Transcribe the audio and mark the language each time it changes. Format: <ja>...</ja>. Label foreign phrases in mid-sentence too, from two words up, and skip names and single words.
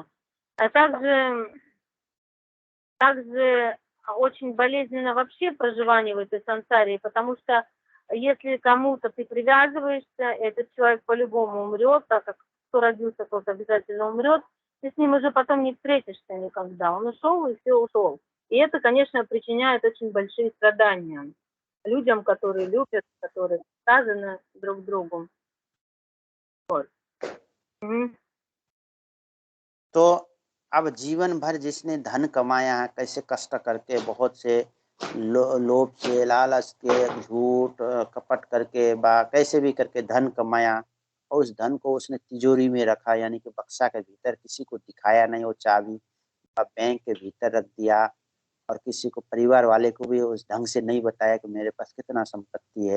<ru>А также очень болезненно вообще проживание в этой сансаре, потому что если кому-то ты привязываешься, этот человек по-любому умрет, так как кто родился, тот обязательно умрет, ты с ним уже потом не встретишься никогда. Он ушел, и все ушел. И это, конечно, причиняет очень большие страдания людям, которые любят, которые связаны друг с другом. Вот.</ru> <hi>तो अब जीवन भर जिसने धन कमाया है, कैसे कष्ट करके, बहुत से लोभ से, लालच के, झूठ कपट करके, कैसे भी करके धन कमाया, और उस धन को उसने तिजोरी में रखा, यानी कि बक्सा के भीतर, किसी को दिखाया नहीं वो चाबी, बैंक के भीतर रख दिया, और किसी को, परिवार वाले को भी उस ढंग से नहीं बताया कि मेरे पास कितना संपत्ति है।</hi>